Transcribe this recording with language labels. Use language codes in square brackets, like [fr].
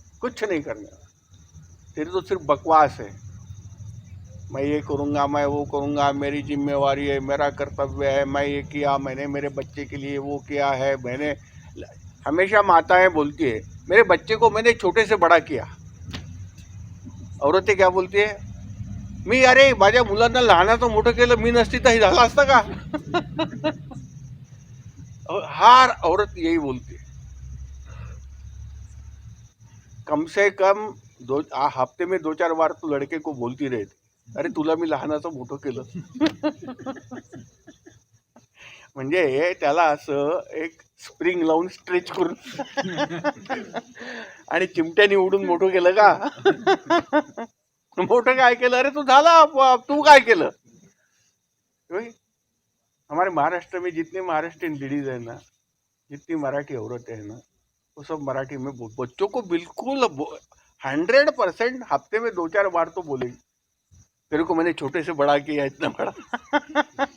[hi] कुछ नहीं करने वाला, तेरी तो सिर्फ बकवास है। मैं ये करूंगा, मैं वो करूंगा, मेरी जिम्मेवारी है, मेरा कर्तव्य है, मैं ये किया, मैंने मेरे बच्चे के लिए वो किया है। मैंने हमेशा माताएं बोलती है, मेरे बच्चे को मैंने छोटे से बड़ा किया। औरतें क्या बोलती है, [mr] मी अरे माझ्या मुलांना लहानाचं मोठं केलं, मी नसती तर हे झालं असतं का? [hi] हर औरत यही बोलती है। कम से कम हफ्ते में 2-4 बार तू लड़के को बोलती रहते, [mr] अरे तुला मी लहानाचं मोठं केलं. म्हणजे त्याला असं एक स्प्रिंग लावून स्ट्रेच करून आणि चिमट्याने उडून मोठं केलं का. मोठं काय केलं, अरे तू झाला आपोआप, तू काय केलं. [hi] हमारे महाराष्ट्र में जितने महाराष्ट्रियन लेडीज है ना, जितनी मराठी औरतें हैं ना, वो सब मराठी में बच्चों को बिल्कुल 100% हफ्ते में 2-4 बार तो बोलेगी, तेरे को मैंने छोटे से बड़ा किया इतना बड़ा.